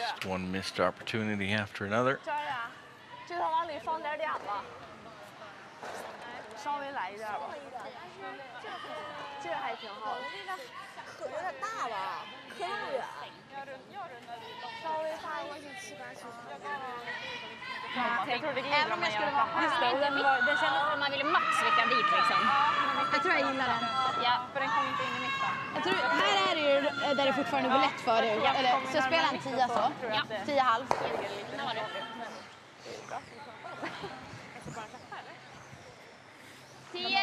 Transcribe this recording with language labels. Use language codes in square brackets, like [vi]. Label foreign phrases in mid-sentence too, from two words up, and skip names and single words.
[en] One missed opportunity after another. [zh] 这呀，这头往里放点点子，稍微来一点吧。这还挺好。我们这个可有点大吧，可那么远。稍微发过去7、8球。 [sv] Jag tror det glider Även om jag skulle vara Just det, den kändes... man ville maxvicka dit liksom. Jag tror jag gillar den. Ja. För den kom inte in i mitten. Jag tror, här är det ju där det fortfarande går lätt för dig. Eller, så jag spelar en 10 så. Ja. 10,5. 10.